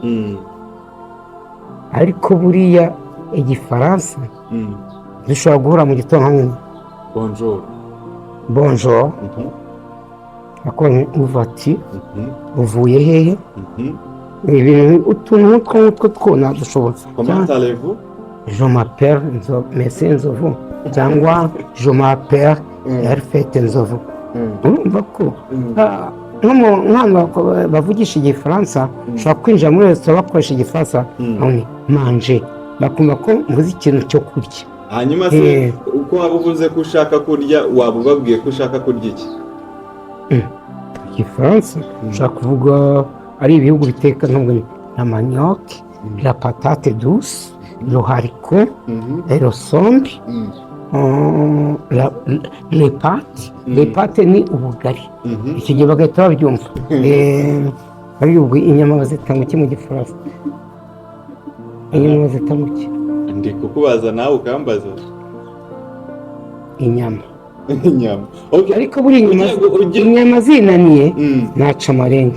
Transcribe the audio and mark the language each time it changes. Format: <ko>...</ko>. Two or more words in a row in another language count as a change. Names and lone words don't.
<rw>ariko buriya igifaransa dushobora guhura mu gitondo hamwe bonjour uvati uvuye hehe utuntu nk'utwo twona dushobora</rw> <fr>je m'appelle Nzovu</fr> <rw>cyangwa</rw> <fr>je m'appelle Herfete Nzovu</fr> <rw>urumva ko nk'abantu bavugisha igifaransa ushobora kwinjira muri resitora bakoresha igifaransa manje bakumva ko mvuze ikintu cyo kurya hanyuma se uko waba uvuze ko ushaka kurya waba ubabwiye ko ushaka kurya iki igifaransa ushaka kuvuga ari ibihugu biteka</rw> <fr>la manioc la patate douce le haricot le sombe les pâtes</fr> <rw>ni ubugari icyo gihe bagahita babyumva ari ubwo inyama bazita mu mu gifaransa inyama bazita mu ndi kukubaza nawe ukambaza inyama okay. ariko buri inyama zinaniye naca amarenga</rw>